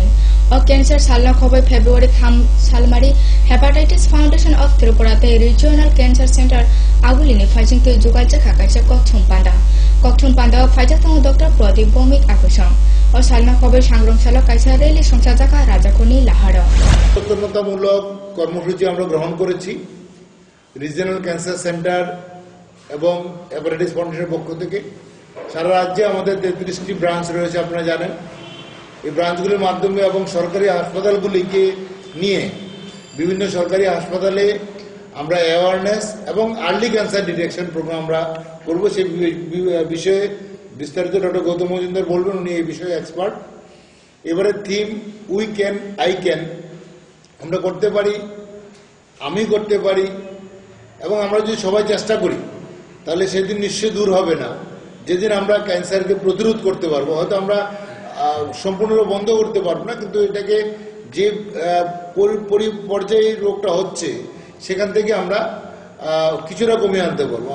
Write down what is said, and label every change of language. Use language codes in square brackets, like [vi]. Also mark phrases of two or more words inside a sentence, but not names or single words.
[trp] O Cancer Salna Khobai Februari Tham Salmari Hepatitis Foundation of Tripura Regional Cancer Center Agulini Fajing to Jugaja Kakacha Kokthum Panda. Kokthum Panda Fajatang Dr. Pradip Bomik Akusam. O Salna Khobai Shangrong Salo Kaisa Reli Songchajaka Rajakoni Lahara. [bn] সচেতনতামূলক কর্মসূচি আমরা গ্রহণ করেছি রিজিওনাল ক্যান্সার সেন্টার এবং হেপাটাইটিস ফাউন্ডেশনের পক্ষ থেকে। সারা রাজ্যে আমাদের 33টি ব্রাঞ্চ রয়েছে, আপনারা জানেন। এই ব্রাঞ্চগুলির মাধ্যমে এবং সরকারি হাসপাতালগুলিকে নিয়ে বিভিন্ন সরকারি হাসপাতালে আমরা অ্যাওয়ারনেস এবং [en] early cancer detection program [bn] আমরা করব। সেই বিষয়ে বিস্তারিত ডক্টর গৌতম মজুমদার বলবেন, উনি এই বিষয়ে এক্সপার্ট। এবারে থিম [en] we can I can, [bn] আমরা করতে পারি, আমি করতে পারি, এবং আমরা যদি সবাই চেষ্টা করি তাহলে সেদিন নিশ্চয়ই দূর হবে না যেদিন আমরা ক্যান্সারকে প্রতিরোধ করতে পারবো, হয়তো আমরা সম্পূর্ণরূপে বন্ধ করতে পারবো না, কিন্তু এটাকে যে পর্যায়ে রোগটা হচ্ছে সেখান থেকে আমরা কিছুটা কমিয়ে আনতে পারবো।